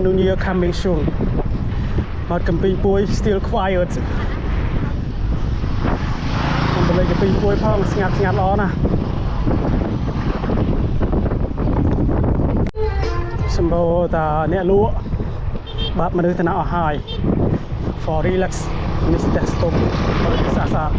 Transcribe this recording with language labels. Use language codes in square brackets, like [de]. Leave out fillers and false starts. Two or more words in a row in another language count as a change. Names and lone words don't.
[en] New Year coming soon អត់កំពីពួយ still quiet [km] ខ្ញុំទៅលេងកំពីពួយផងស្ងាត់ល្អណាស់សម្បូរតាអ្នកលក់បាត់មនុស្សទៅណាអស់ហើយ [en] for relax [km] នេះស្ទះស្ទប់បរិយាកាស